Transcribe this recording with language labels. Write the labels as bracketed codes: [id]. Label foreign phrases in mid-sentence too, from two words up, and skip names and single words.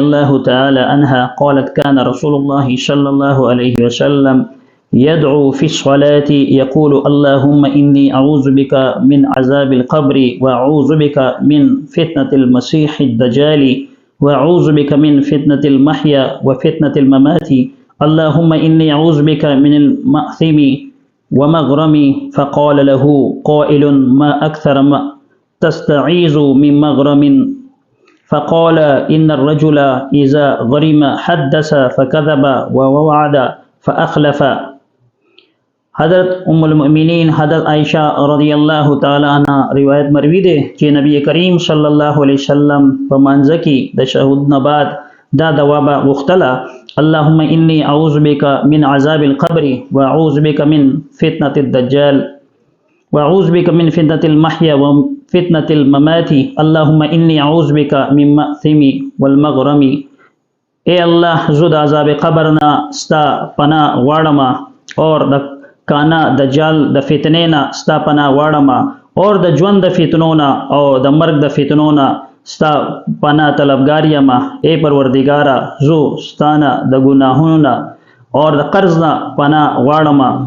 [ar] الله تعالى عنها قالت كان رسول الله صلى الله عليه وسلم يدعو في الصلاة يقول اللهم إني أعوذ بك من عذاب القبر وأعوذ بك من فتنة المسيح الدجال وأعوذ بك من فتنة المحيا وفتنة الممات اللهم إني أعوذ بك من المأثم ومغرم فقال له قائل ما أكثر ما تستعيذ من مغرم فقال إن الرجل إذا غرم حدث فكذب ووعد فأخلف. [ps] حضرت ام المؤمنین حضرت عائشہ رضی اللہ تعالی عنہ روایت مروی ده چې نبی کریم صلی الله علیه وسلم په منځ کې د تشهود نه بعد دا دعا غوښتله [ar] اللهم انی اعوذ بک من عذاب القبر واعوذ بک من فتنة الدجال واعوذ بک من فتنة المحیا وفتنة الممات اللهم انی اعوذ بک من مأثم والمغرم. [ps] اے اللہ زو د عذاب قبر نه ستا پناه غواړم اور د کانا دجال د فتنې نه ستا پناه غواړم اور د ژوند د فتنو نه او د مرګ د فتنو نه ستا پناه طلبګار یم. اے پروردګاره زو ستانه د ګناهونو نه اور د قرض نه پناه غواړم.